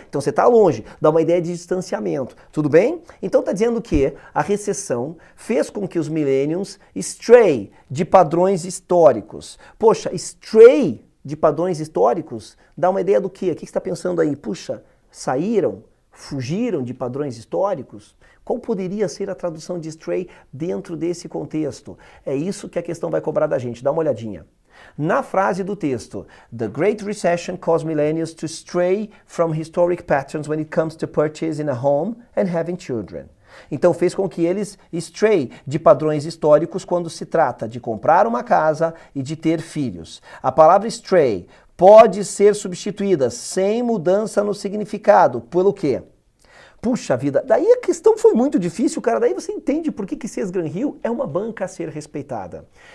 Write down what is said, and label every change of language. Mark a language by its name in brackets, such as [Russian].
[Portuguese] Então você está longe, dá uma ideia de distanciamento. Tudo bem? Então está dizendo que a recessão fez com que os millennials stray de padrões históricos. Poxa, stray de padrões históricos dá uma ideia do quê? O que você está pensando aí? Puxa, saíram, fugiram de padrões históricos? Qual poderia ser a tradução de stray dentro desse contexto? É isso que a questão vai cobrar da gente. Dá uma olhadinha. Na frase do texto, [English] The Great Recession caused millennials to stray from historic patterns when it comes to purchasing a home and having children. [Portuguese] Então fez com que eles stray de padrões históricos quando se trata de comprar uma casa e de ter filhos. A palavra stray pode ser substituída sem mudança no significado. Pelo quê? Puxa vida, daí a questão foi muito difícil, cara. Daí você entende por que Sears Gran Hill é uma banca a ser respeitada.